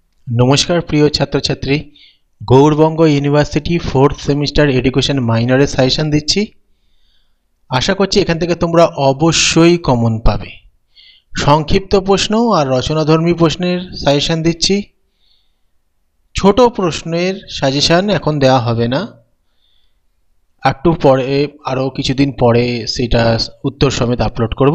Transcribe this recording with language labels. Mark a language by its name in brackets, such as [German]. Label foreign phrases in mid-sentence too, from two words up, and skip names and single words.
[Bangla] নমস্কার প্রিয় ছাত্র ছাত্রী গৌরবঙ্গ ইউনিভার্সিটি [English] fourth semester education [Bangla] মাইনরে সাজেশন দিচ্ছি। আশা করছি এখান থেকে তোমরা অবশ্যই কমন পাবে। সংক্ষিপ্ত প্রশ্ন আর রচনাধর্মী প্রশ্নের সাজেশন দিচ্ছি। ছোট প্রশ্নের সাজেশন এখন দেওয়া হবে না, একটু পরে আরো কিছুদিন পরে সেটা উত্তর সমেত আপলোড করব।